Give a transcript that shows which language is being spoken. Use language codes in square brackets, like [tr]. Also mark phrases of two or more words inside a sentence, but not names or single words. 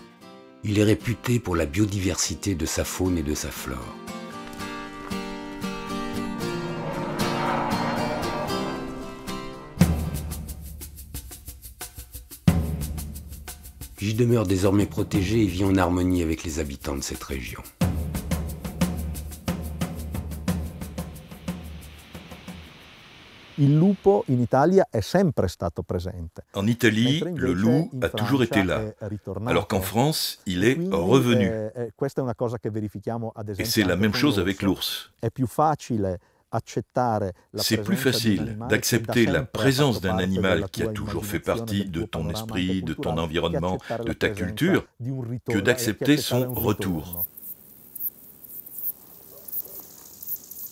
[fr] Il est réputé pour la biodiversité de sa faune et de sa flore. J'y demeure désormais protégé et vis en harmonie avec les habitants de cette région. [it] Il lupo in Italia è sempre stato presente. [fr] En Italie, le loup a toujours été là, alors qu'en France, il est revenu. Et c'est la même chose avec l'ours. C'est plus facile d'accepter la présence d'un animal qui a toujours fait partie de ton esprit, de ton environnement, de ta culture, que d'accepter son retour.